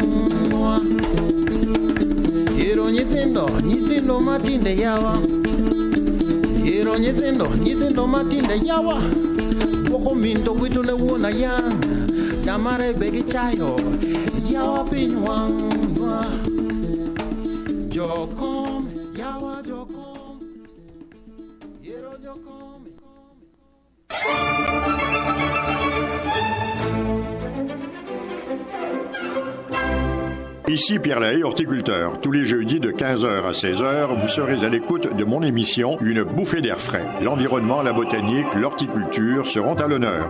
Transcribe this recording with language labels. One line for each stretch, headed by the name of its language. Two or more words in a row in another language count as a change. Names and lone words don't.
Luo (Kenya and Tanzania): Hero nyithindo matinde yawa Hero nyithindo matinde yawa Dwoko minto wito ne wuona yany Damare begi chayo yawa pinywa Jokom, yawa Jokom, yero Jokom.
French: Ici Pierre Lahaye, horticulteur. Tous les jeudis de 15h à 16h, vous serez à l'écoute de mon émission Une bouffée d'air frais. L'environnement, la botanique, l'horticulture seront à l'honneur.